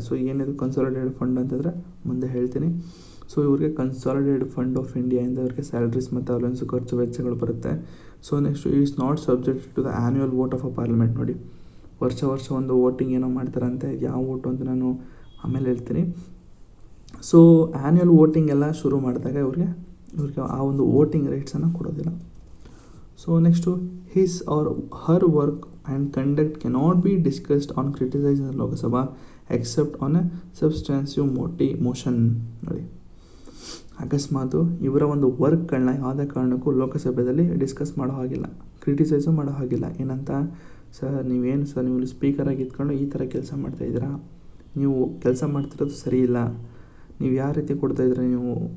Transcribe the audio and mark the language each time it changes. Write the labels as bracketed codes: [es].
[kn] So ಏನಿದು consolidated fund ಅಂತಂದರೆ ಮುಂದೆ ಹೇಳ್ತೀನಿ. ಸೊ ಇವ್ರಿಗೆ ಕನ್ಸಾಲಿಡೇಟೆಡ್ ಫಂಡ್ ಆಫ್ ಇಂಡಿಯಾಯಿಂದ ಇವ್ರಿಗೆ ಸ್ಯಾಲ್ರೀಸ್ ಮತ್ತು ಅಲೌನ್ಸು ಖರ್ಚು ವೆಚ್ಚಗಳು ಬರುತ್ತೆ. [en] So next is not subject to the annual vote of a parliament. [kn] ನೋಡಿ, ವರ್ಷ ಒಂದು ವೋಟಿಂಗ್ ಏನೋ ಮಾಡ್ತಾರಂತೆ, ಯಾವ ವೋಟು ಅಂತ ನಾನು ಆಮೇಲೆ ಹೇಳ್ತೀನಿ. ಸೊ ಆ್ಯನ್ಯುವಲ್ ವೋಟಿಂಗ್ ಎಲ್ಲ ಶುರು ಮಾಡಿದಾಗ ಇವ್ರಿಗೆ ಆ ಒಂದು ವೋಟಿಂಗ್ ರೈಟ್ಸನ್ನು ಕೊಡೋದಿಲ್ಲ. [en] So next his or her work and conduct cannot be discussed or criticized in the Lok Sabha except on a substantive motion. [kn] ನೋಡಿ, ಅಕಸ್ಮಾತು ಇವರ ಒಂದು ವರ್ಕ್ಗಳನ್ನ ಯಾವುದೇ ಕಾರಣಕ್ಕೂ ಲೋಕಸಭೆಯಲ್ಲಿ ಡಿಸ್ಕಸ್ ಮಾಡೋ ಹಾಗಿಲ್ಲ, ಕ್ರಿಟಿಸೈಸು ಮಾಡೋ ಹಾಗಿಲ್ಲ. ಏನಂತ, ಸರ್ ನೀವು ಸ್ಪೀಕರಾಗಿ ಇದ್ಕೊಂಡು ಈ ಥರ ಕೆಲಸ ಮಾಡ್ತಾಯಿದ್ದೀರಾ, ನೀವು ಕೆಲಸ ಮಾಡ್ತಿರೋದು ಸರಿ ಇಲ್ಲ, ನೀವು ಯಾವ ರೀತಿ ಕೊಡ್ತಾಯಿದ್ದೀರಾ ನೀವು.